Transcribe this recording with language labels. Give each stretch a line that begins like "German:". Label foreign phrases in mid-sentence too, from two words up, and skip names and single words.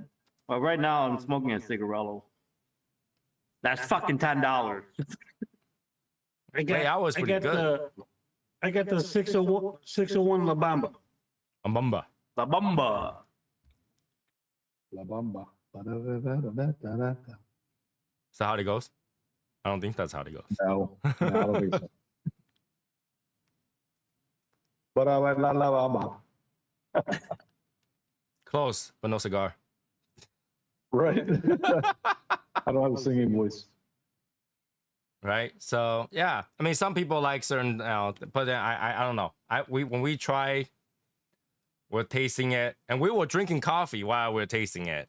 English: Well, right now I'm smoking a cigarello. That's fucking $10. Hey, I was pretty good. I got the 601 La Bamba. A Bumba. La Bamba. La Bamba. Ba-da-da-da-da-da-da-da. Is that how it goes? I don't think that's how it goes. No, I don't think so. Ba-da-ba-la-la-ba-ba. Close, but no cigar. Right. I don't have a singing voice. Right. So yeah, I mean, some people like certain, but then I don't know. When we try, we're tasting it, and we were drinking coffee while we were tasting it.